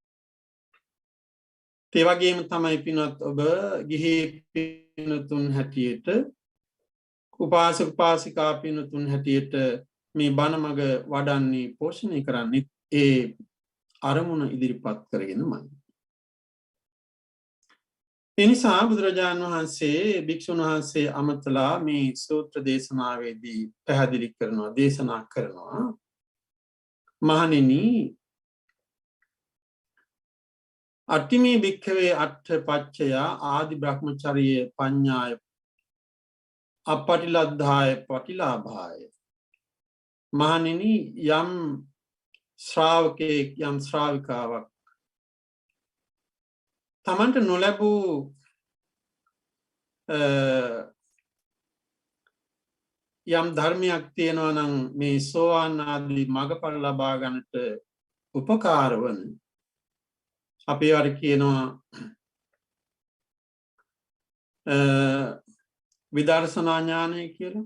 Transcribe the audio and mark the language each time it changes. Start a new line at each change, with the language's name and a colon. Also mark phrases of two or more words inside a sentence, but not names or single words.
Sinhala: ඒ වගේම තමයි පින්වත් ඔබ ගිහි පින්තුන් හැටියට, උපාසක, උපාසිකා පින්තුන් හැටියට මේ බණ මඟ වඩන්නේ, පෝෂණය කරන්නේ ඒ අරමුණ ඉදිරිපත් කරගෙනමයි. එනිසා බුදුරජාණන් වහන්සේ භික්ෂුන් වහන්සේ අමතලා මේ සූත්‍ර දේශනාවේදී පැහැදිලි කරනවා දේශනා කරනවා මහණෙනි
Pali: අට්ඨිමේ භික්ඛවේ අට්ඨ පච්චය ආදි බ්‍රහ්මචර්ය පඤ්ඤාය අපටිලද්ධාය පටිලාභාය
Sinhala: මහණෙනි යම් ශ්‍රාවකෙක් යම් ශ්‍රාවිකාවක් තමන්ට නොලැබූ යම් ධර්මයක් තියෙනවා නම් මේ සෝවාන් ආදී මඟඵල ලබා ගන්නට උපකාර වන අපි අර කියනවා විදර්ශනා ඥානය කියලා.